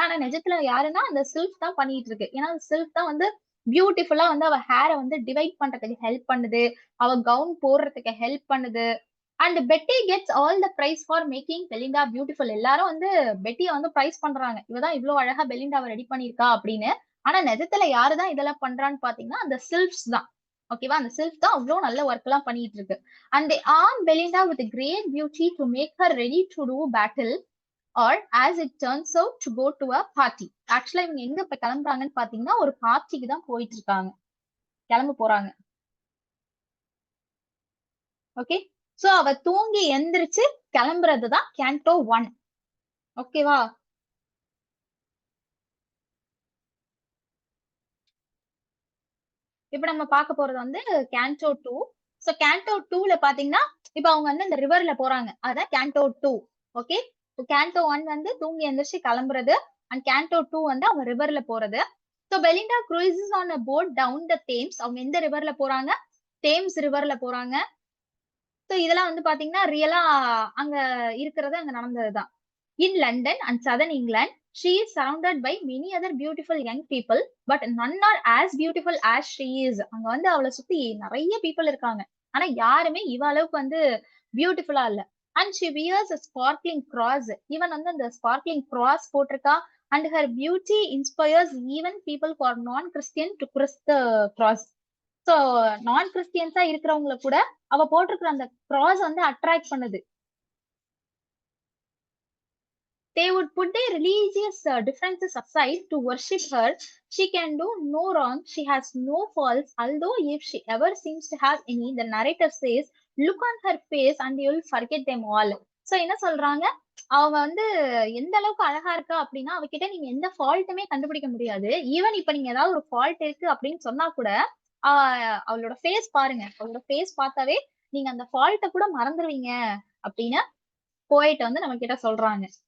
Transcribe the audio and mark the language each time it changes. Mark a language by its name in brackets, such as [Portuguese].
[Tamil] ஆனா நிஜத்துல யாருன்னா அந்த சில்க் தான் பண்ணிட்டு இருக்கு. ஏன்னா அந்த சில்க் தான் வந்து பியூட்டிஃபுல்லா வந்து அவ ஹேரை வந்து டிவைட் பண்றதுக்கு ஹெல்ப் பண்ணுது, அவ கவுன் போடுறதுக்கு ஹெல்ப் பண்ணுது. [English] And Betty gets all the prize for making Belinda beautiful. [Tamil] எல்லாரும் வந்து பெட்டியை வந்து பிரைஸ் பண்றாங்க, இவதான் இவ்வளவு அழகா பெலிண்டாவை ரெடி பண்ணிருக்கா அப்படின்னு. ஆனா நிஜத்துல யாருதான் இதெல்லாம் பண்றான்னு பாத்தீங்கன்னா அந்த சில்க்ஸ் தான். ஓகேவா, அந்த சில்க் தான் அவ்வளவு நல்ல ஒர்க் எல்லாம் பண்ணிட்டு இருக்கு. [English] And they arm Belinda with great beauty to make her ready to do battle or as it turns out to go to a party. [Tamil] ஆக்சுவலா இவங்க எங்க இப்ப கிளம்புறாங்கன்னு பாத்தீங்கன்னா ஒரு பார்ட்டிக்கு தான் போயிட்டு இருக்காங்க, கிளம்ப போறாங்க. ஓகே, சோ அவ தூங்கி எந்திரிச்சு கிளம்புறதுதான் கேண்டோ 1. ஓகேவா, இப்ப நம்ம பார்க்க போறது வந்து கேண்டோ 2. சோ கேண்டோ 2ல பாத்தீங்கன்னா இப்ப அவங்க வந்து இந்த ரிவர்ல போறாங்க, அதான் கேண்டோ 2. ஓகே, கேண்டோ 1 வந்து தூங்கி எந்திரிச்சு கிளம்புறது, அண்ட் கேண்டோ 2 வந்து அவங்க ரிவர்ல போறது. [English] So Belinda cruises on a boat down the Thames. [Tamil] அவங்க எந்த ரிவர்ல போறாங்க, தேம்ஸ் ரிவர்ல போறாங்க. சோ இதெல்லாம் வந்து பாத்தீங்கன்னா ரியலா அங்க இருக்கிறது, அங்க நடந்ததுதான். [English] In London and southern England, she is surrounded by many other beautiful young people, but none are as beautiful as she is. [Tamil] அங்க வந்து அவளை சுத்தி நிறைய people இருக்காங்க, ஆனா யாருமே இவ அளவுக்கு வந்து பியூட்டிஃபுல்லா இல்ல. [English] And she wears a sparkling cross. [Tamil] இவன் வந்து அந்த sparkling cross போட்டிருக்கா. [English] And her beauty inspires even people who are non-Christian to cross the cross. [Tamil] So நான் கிறிஸ்டியன்ஸா இருக்கிறவங்கள கூட அவ போட்டிருக்கிற அந்த cross வந்து அட்ராக்ட் பண்ணுது. [English] They would put their religious differences aside to worship her. She can do no wrong. She has no faults. Although if she ever seems to have any, the narrator says, look on her face and you'll forget them all. [Tamil] So என்ன சொல்றாங்க, அவ வந்து எந்த அளவுக்கு அழகா இருக்கா அப்படின்னா அவகிட்ட நீங்க எந்த ஃபால்ட்டுமே கண்டுபிடிக்க முடியாது. ஈவன் இப்ப நீங்க ஏதாவது ஒரு ஃபால்ட் இருக்கு அப்படின்னு சொன்னா கூட அவளோட ஃபேஸ் பாருங்க, அவளோட ஃபேஸ் பார்த்தாவே நீங்க அந்த ஃபால்ட்டை கூட மறந்துடுவீங்க அப்படின்னு போயிட்டு வந்து நம்ம கிட்ட சொல்றாங்க.